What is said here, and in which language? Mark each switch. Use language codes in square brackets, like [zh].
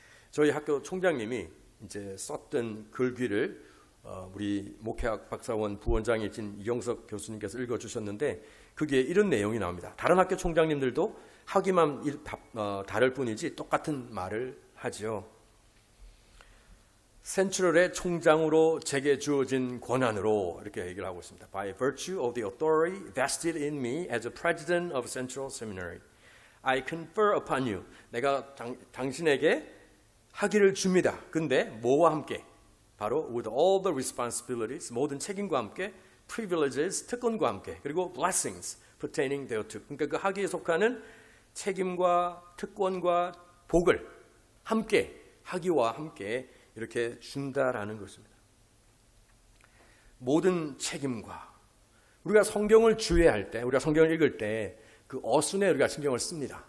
[ko] 저희 학교 총장님이 이제 썼던 글귀를 우리 목회학 박사원 부원장이신 이경석 교수님께서 읽어주셨는데 거기에 이런 내용이 나옵니다. 다른 학교 총장님들도 하기만 다를 뿐이지 똑같은 말을 하죠. 센트럴의 총장으로 제게 주어진 권한으로 이렇게 얘기를 하고 있습니다. [en] By virtue of the authority vested in me as a president of Central Seminary, I confer upon you. [ko] 내가 당신에게 학위를 줍니다. 근데 뭐와 함께? 바로 [en] with all the responsibilities, [ko] 모든 책임과 함께, [en] privileges, [ko] 특권과 함께, 그리고 [en] blessings pertaining thereto. [ko] 그러니까 그 학위에 속하는 책임과 특권과 복을 함께, 학위와 함께 이렇게 준다라는 것입니다. 모든 책임과 우리가 성경을 주의할 때, 우리가 성경을 읽을 때 그 어순에 우리가 신경을 씁니다.